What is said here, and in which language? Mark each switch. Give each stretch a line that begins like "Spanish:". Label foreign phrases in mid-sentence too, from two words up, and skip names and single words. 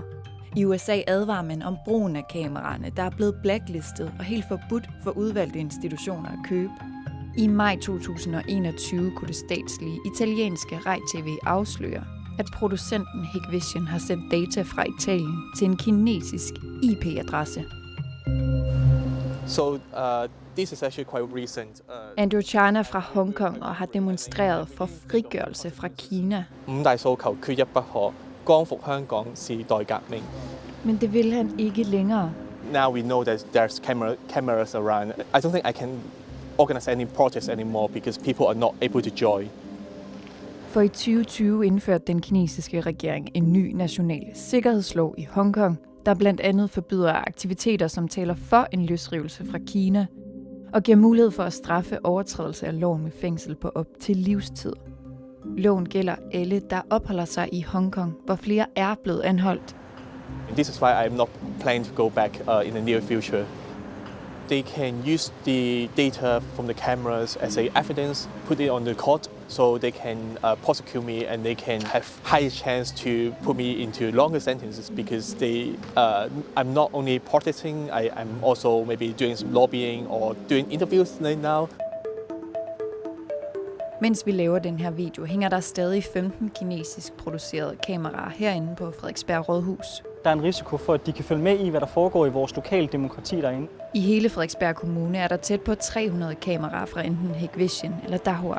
Danish: I USA advarer man om brugen af kameraerne, der er blevet blacklistet og helt forbudt for udvalgte institutioner at købe. I maj 2021 kunne det statslige italienske Rai TV afsløre, at producenten Hikvision har sendt data fra Italien til en kinesisk IP-adresse.
English: So this is actually quite recent.
Danish: Andrew Chan er fra Hongkong og har demonstreret for frigørelse fra Kina.
Cantonese: 五大訴求缺一不可，光復香港時代革命。
Danish: Men det vil han ikke længere.
English: Now we know that there's cameras around. I don't think I can organize any projects anymore because people are not able to join.
Danish: For i 2020 indførte den kinesiske regering en ny national sikkerhedslov i Hongkong, der blandt andet forbyder aktiviteter, som taler for en løsrivelse fra Kina, og giver mulighed for at straffe overtrædelse af loven med fængsel på op til livstid. Loven gælder alle, der opholder sig i Hongkong, hvor flere er blevet anholdt.
English: This is why I'm not planning to go back in the near future. They can use the data from the cameras as a evidence, put it on the court, so they can prosecute me and they can have higher chance to put me into longer sentences because I'm not only protesting, I'm also maybe doing some lobbying or doing interviews right now.
Danish: Mens vi laver den her video, hænger der stadig 15 kinesisk producerede kameraer herinde på Frederiksberg Rådhus. Der er en risiko for, at de kan følge med i, hvad der foregår i vores lokale demokrati derinde. I hele Frederiksberg Kommune er der tæt på 300 kameraer fra enten Hikvision eller Dahua.